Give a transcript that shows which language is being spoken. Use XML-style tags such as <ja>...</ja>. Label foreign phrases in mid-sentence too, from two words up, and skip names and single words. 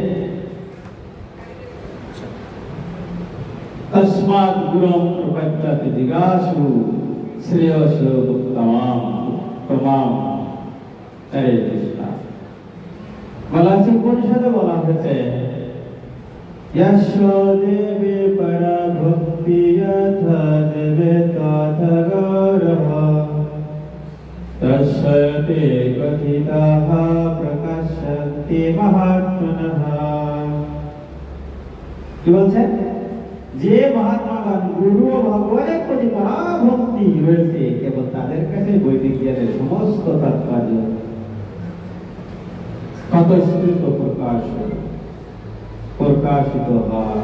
<sa>তস্মাৎ গুরুম প্রপদ্যতে জিজ্ঞাসু শ্রেয়সো উত্তমম প্রমাম।</sa> <bn>হরে কৃষ্ণ। বলা আছে, উপনিষদে বলা হয়েছে,</bn> <sa>यस्यो देवे परभक्ति यथा देवे तथा गौरव तस्य ते कथिताः प्रकाशन्ति महात्मनः।</sa> <bn>কি বলছেন? যে মহাত্মাগণ গুরু ও ভগবানের প্রতি পরাভক্তি রয়েছে, কেবল তাদের কাছে বৈদিক জ্ঞানের সমস্ত তাৎপর্য স্বতঃস্ফূর্ত প্রকাশিত হয়।</bn>